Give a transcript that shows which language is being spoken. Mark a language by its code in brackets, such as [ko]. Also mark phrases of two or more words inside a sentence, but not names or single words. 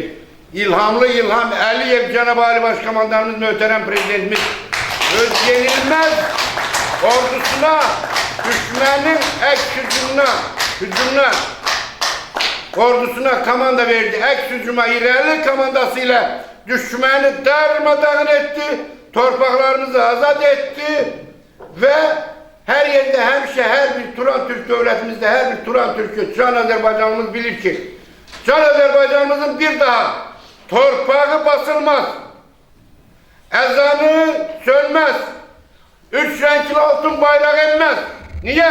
[az] İlhamlı İlham Əliyev Cənab-ı Ali Başkomandanımız, möhtərəm prezidentimiz öz yenilməz ordusuna, düşmənin əks hücumuna hücumuna, ordusuna komanda verdi. [tr] Eks hücuma İrəli komandasıyla düşməni darmadağın etti, torpaqlarımızı azad etti ve her yerde, hemşe, her bir Turan Türk devletimizde, her bir Turan Türk'ü, Can Azerbaycanımız bilir ki, Can Azerbaycanımızın bir daha torpağı basılmaz, ezanı sönmez, üç renkli altın bayrağı inmez. Niye?